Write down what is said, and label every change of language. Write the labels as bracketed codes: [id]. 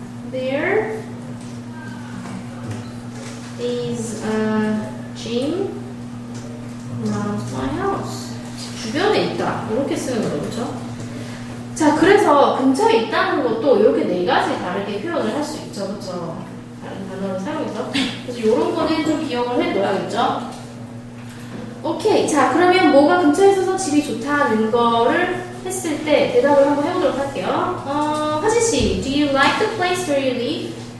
[en] There is a gym around my house. [ko] 주변에 있다. 이렇게 쓰는 거죠, 그렇죠? 자, 그래서 근처에 있다는 것도 이렇게 네 가지 다르게 표현을 할 수 있죠, 그렇죠? 다른 단어를 사용해서. 그래서 이런 거는 좀 기억을 해둬야겠죠? 오케이. 자, 그러면 뭐가 근처에 있어서 집이 좋다는 거를 했을 때 대답을 한번 해보도록 할게요. [en] 화진 씨, do you like the place where you live?